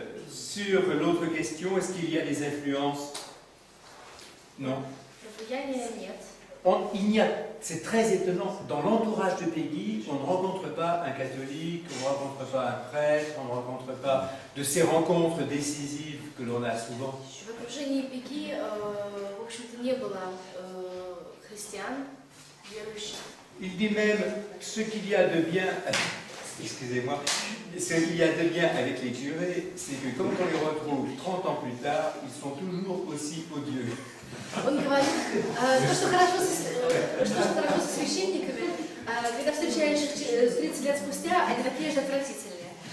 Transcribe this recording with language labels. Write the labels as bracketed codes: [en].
[fr] Sur l'autre question, est-ce qu'il y a des influences? Non. [ru] Влияния нет. [fr] C'est très étonnant. Dans l'entourage de Peggy, on ne rencontre pas un catholique, on ne rencontre pas un prêtre, on ne rencontre pas de ces rencontres décisives que l'on a souvent. [ru] В окружении Пеги, в общем-то, не было христиан, верующих. [fr] Il dit même ce qu'il y a de bien, excusez-moi, ce qu'il y a de bien avec les curés, c'est que quand on les retrouve 30 ans plus tard, ils sont toujours aussi odieux. [ru] Он говорит, то, что хорошо со священниками, когда встречаешь их 30 лет спустя, они такие же отвратительные.